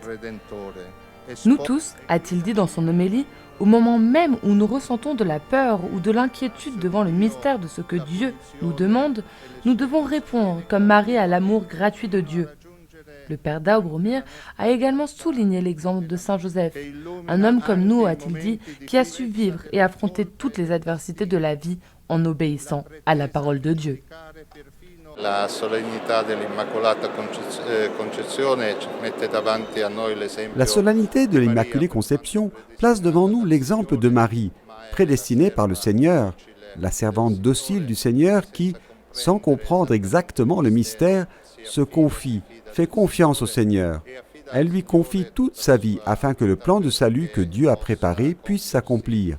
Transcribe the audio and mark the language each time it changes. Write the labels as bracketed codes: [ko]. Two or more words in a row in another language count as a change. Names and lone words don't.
[fr] Nous tous, a-t-il dit dans son homélie, au moment même où nous ressentons de la peur ou de l'inquiétude devant le mystère de ce que Dieu nous demande, nous devons répondre comme Marie à l'amour gratuit de Dieu. Le père Daobromir a également souligné l'exemple de Saint Joseph, un homme comme nous, a-t-il dit, qui a su vivre et affronter toutes les adversités de la vie en obéissant à la parole de Dieu. [it] La solennità dell'Immacolata Concezione mette davanti a noi l'esempio. [fr] La solennité de l'Immaculée Conception place devant nous l'exemple de Marie, prédestinée par le Seigneur, la servante docile du Seigneur qui, sans comprendre exactement le mystère, se confie, fait confiance au Seigneur. Elle lui confie toute sa vie afin que le plan de salut que Dieu a préparé puisse s'accomplir.